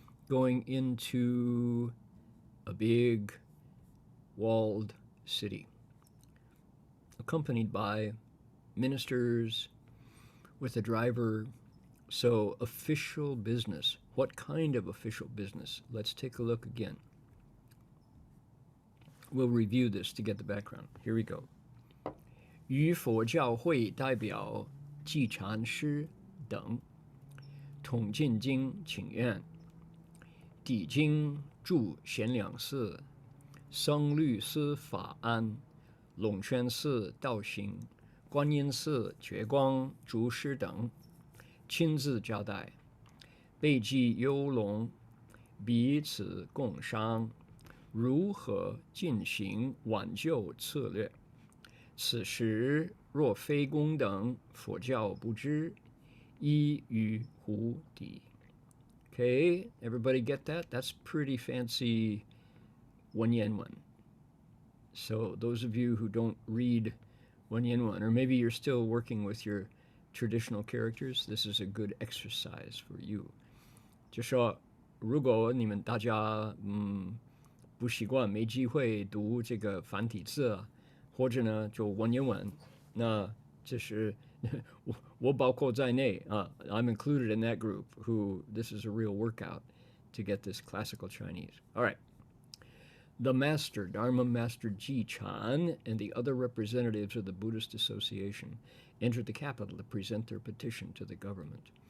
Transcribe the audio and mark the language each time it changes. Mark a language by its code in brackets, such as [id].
[en] going into a big walled city, accompanied by ministers with a driver. So, official business. What kind of official business? Let's take a look again. We'll review this to get the background. Here we go. [zh] 与佛教会代表寂禅师等统进京请愿，抵京驻贤良寺、僧律司法安、龙泉寺道行、观音寺觉光祖师等，亲自交代，备记幽龙，彼此共商，如何进行挽救策略。此时若非公等佛教不知，依于胡敌。 [en] Okay, everybody get that? That's pretty fancy Wenyan. So those of you who don't read Wenyan, or maybe you're still working with your traditional characters, this is a good exercise for you. [zh] 就说如果你们大家不习惯，没机会读这个繁体字啊，或者呢就文言文，那这是我包括在内啊。 [en] I'm included in that group. Who this is a real workout to get this classical Chinese. All right. The master, Dharma Master Ji Chan, and the other representatives of the Buddhist Association entered the capital to present their petition to the government.